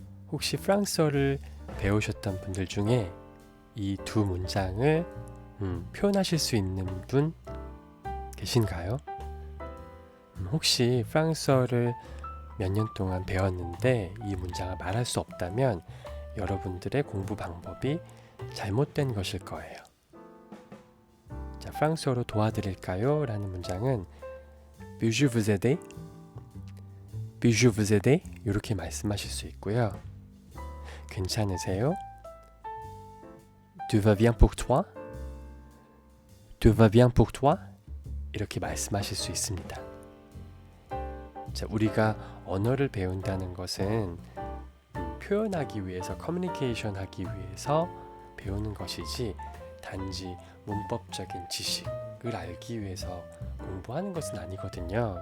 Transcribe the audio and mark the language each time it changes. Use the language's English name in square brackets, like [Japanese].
[Korean] 혹시 프랑스어를 배우셨던 분들 중에 이 두 문장을 표현하실 수 있는 분 계신가요? 혹시 프랑스어를 몇 년 동안 배웠는데 이 문장을 말할 수 없다면 여러분들의 공부 방법이 잘못된 것일 거예요. 자, 프랑스어로 도와드릴까요? 라는 문장은 [French] Puis-je vous aider? Puis-je vous aider? [Korean] 이렇게 말씀하실 수 있고요. 괜찮으세요? [French] Tout va bien pour toi? Tout va bien pour toi? [Korean] 이렇게 말씀하실 수 있습니다. 자, 우리가 언어를 배운다는 것은 표현하기 위해서, 커뮤니케이션 하기 위해서 배우는 것이지 단지 문법적인 지식을 알기 위해서 공부하는 것은 아니거든요.